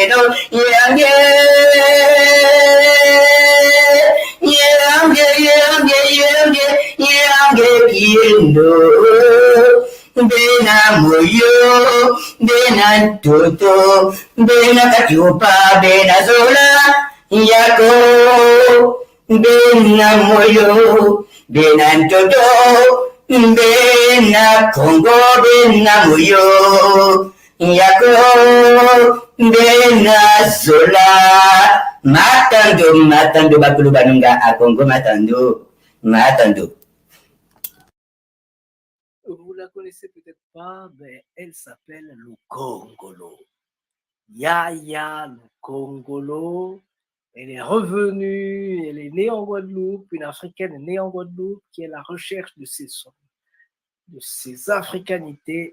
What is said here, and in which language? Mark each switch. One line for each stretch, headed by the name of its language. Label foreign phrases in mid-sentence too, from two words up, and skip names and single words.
Kongo: Bena Moyo, Bena Toto, Bena Kachupa, Bena Zola, Yako, Bena Moyo, Bena Toto, Bena Congo, Bena Moyo, Yako, Bena Zola, Matando, Bakulu Banunga,
French: à Congo, Matando. Vous la connaissez peut-être pas, mais elle s'appelle le Congolo. Yaya le Congolo. Elle est revenue, elle est née en Guadeloupe, une Africaine née en Guadeloupe qui est à la recherche de ses africanités.